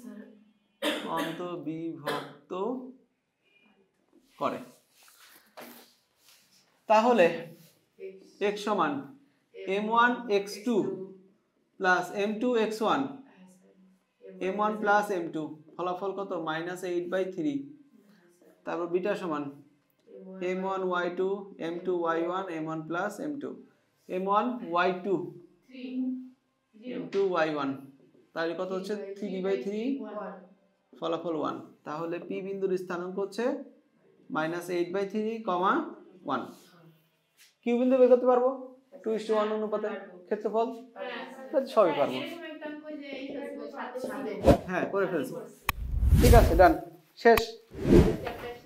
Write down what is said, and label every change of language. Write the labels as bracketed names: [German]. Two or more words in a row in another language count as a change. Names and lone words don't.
[Bangla] অন্তর্বিভক্ত করে, তাহলে x সমান m1 x2 প্লাস m2 x1, m1 প্লাস m2, ফলাফল কত -8/3, তারপর বিটা সমান m1 y2 m2 y1 m1 প্লাস m2, m1 y2 m2 y1, তাহলে কত হচ্ছে 3/3, ফলাফল 1, তাহলে পি বিন্দুর স্থানাঙ্ক হচ্ছে -8/3, 1, কিউ বিন্দু বের করতে পারবো 2:1 অনুপাতে ক্ষেত্রফল, সবই পারবো, হ্যাঁ করে ফেলছি, ঠিক আছে ডান শেষ।